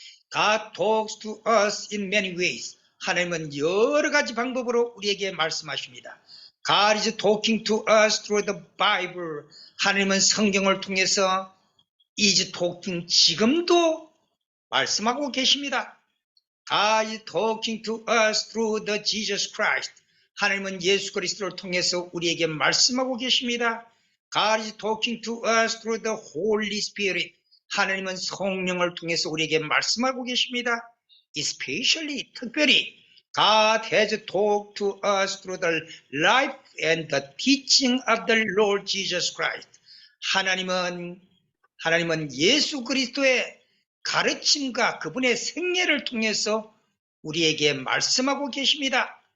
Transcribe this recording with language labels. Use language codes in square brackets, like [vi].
[en] God talks to us in many ways. [ko] 하나님은 여러 가지 방법으로 우리에게 말씀하십니다. [en] God is talking to us through the Bible. [ko] 하나님은 성경을 통해서 [en] is talking, [ko] 지금도 말씀하고 계십니다. [en] God is talking to us through the Jesus Christ. [ko] 하나님은 예수 그리스도를 통해서 우리에게 말씀하고 계십니다. [en] God is talking to us through the Holy Spirit. [ko] 하나님은 성령을 통해서 우리에게 말씀하고 계십니다. [en] Especially, [ko] 특별히 [en] God has talked to us through the life and the teaching of the Lord Jesus Christ. [ko] 하나님은 예수 그리스도의 가르침과 그분의 생애를 통해서 우리에게 말씀하고 계십니다.